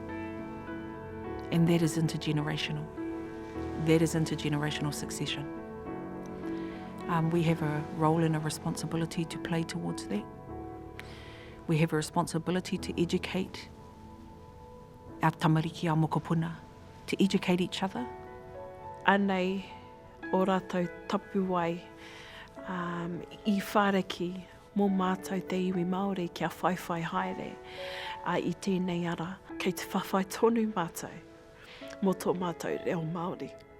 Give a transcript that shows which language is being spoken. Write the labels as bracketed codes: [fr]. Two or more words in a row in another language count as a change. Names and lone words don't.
[en] And that is intergenerational. That is intergenerational succession. We have a role and a responsibility to play towards that. We have a responsibility to educate our tamariki, our mokopuna, to educate each other. [mi] Anei, o rātou tapu wai, I whāreki, mō mātou te iwi Māori kia whaiwhai haere, I tēnei ara, kei te whawhai tonu mātou, mō tō mātou reo Māori.